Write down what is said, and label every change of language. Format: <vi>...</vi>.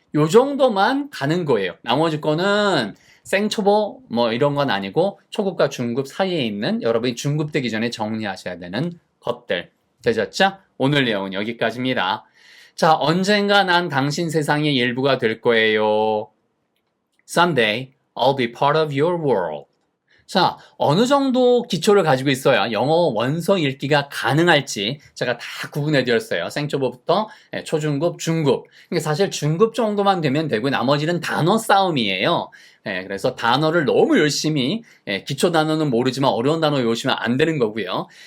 <ko>요 정도만 가는 거예요. 나머지 거는 생초보 이런 건 아니고 초급과 중급 사이에 있는 여러분이 중급 되기 전에 정리하셔야 되는 것들. 되셨죠? 오늘 내용은 여기까지입니다. 자, 언젠가 난 당신 세상의 일부가 될 거예요.</ko> <en>Someday, I'll be part of your world.</en> <ko>자, 어느 정도 기초를 가지고 있어야 영어 원서 읽기가 가능할지 제가 다 구분해 드렸어요. 생초보부터 초중급, 중급. 그러니까 사실 중급 정도만 되면 되고 나머지는 단어 싸움이에요. 그래서 단어를 너무 열심히 기초 단어는 모르지만 어려운 단어 외우시면 안 되는 거고요.</ko>